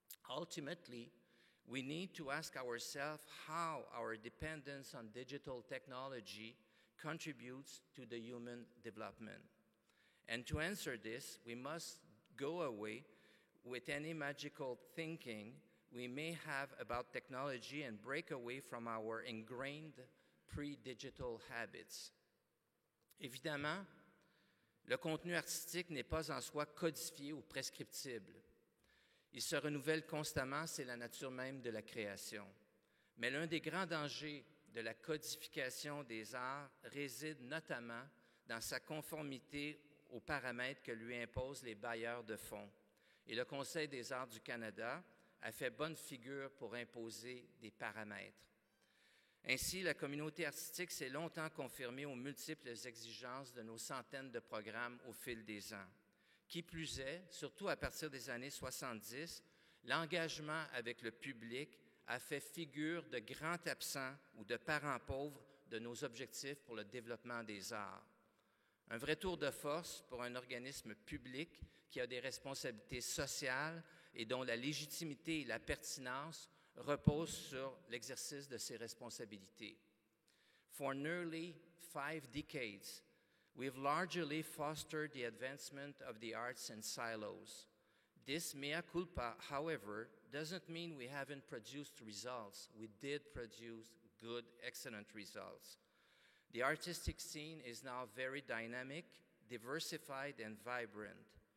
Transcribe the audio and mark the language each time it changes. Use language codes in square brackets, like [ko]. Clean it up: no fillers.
[en] Ultimately, we need to ask ourselves how our dependence on digital technology contributes to the human development. And to answer this, we must go away with any magical thinking we may have about technology and break away from our ingrained pre-digital habits. [fr] Évidemment, le contenu artistique n'est pas en soi codifié ou prescriptible. Il se renouvelle constamment, c'est la nature même de la création. Mais l'un des grands dangers de la codification des arts réside notamment dans sa conformité aux paramètres que lui imposent les bailleurs de fonds. Et le Conseil des arts du Canada a fait bonne figure pour imposer des paramètres. Ainsi, la communauté artistique s'est longtemps confirmée aux multiples exigences de nos centaines de programmes au fil des ans. Qui plus est, surtout à partir des années 70, l'engagement avec le public a fait figure de grand absent ou de parent pauvre de nos objectifs pour le développement des arts. Un vrai tour de force pour un organisme public qui a des responsabilités sociales et dont la légitimité et la pertinence reposent sur l'exercice de ses responsabilités. [en] For nearly 5 decades, we've largely fostered the advancement of the arts in silos. This mea culpa, however, doesn't mean we haven't produced results. We did produce good, excellent results. The artistic scene is now very dynamic, diversified, and vibrant.